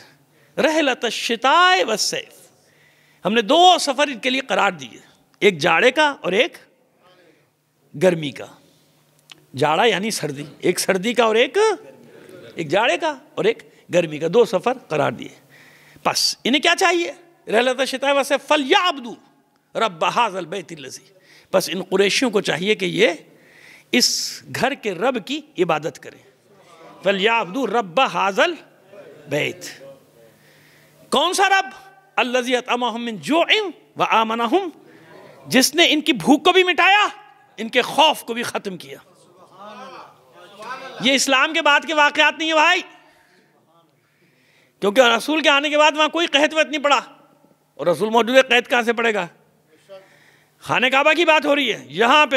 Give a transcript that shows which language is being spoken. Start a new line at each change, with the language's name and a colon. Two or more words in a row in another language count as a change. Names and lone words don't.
Arabic: رحلة الشتاء و الصيف,
Hindi: हमने 2 सफ़र इनके लिए करार दिए, एक जाड़े का और एक गर्मी का। जाड़ा यानी सर्दी, एक सर्दी का और एक जाड़े का और एक गर्मी का, 2 सफ़र करार दिए। बस इन्हें क्या चाहिए?
Arabic: رحلة الشتاء و الصيف فليعبدوا رب هذا البيت الذي,
Hindi: बस इन कुरैशियों को चाहिए कि ये इस घर के रब की इबादत करें।
Arabic: فليعبدوا رب هذا البيت, कौन सा रब? الذي أطعمهم من جوع و آمنهم,
Hindi: जिसने इनकी भूख को भी मिटाया, इनके खौफ को भी ख़त्म किया। ये इस्लाम के बाद के वाक़यात नहीं है भाई, क्योंकि रसूल के आने के बाद वहाँ कोई कहत वत नहीं पड़ा, और रसूल मौजूद है, कहत कहाँ से पड़ेगा? खाने काबा की बात हो रही है यहाँ पे।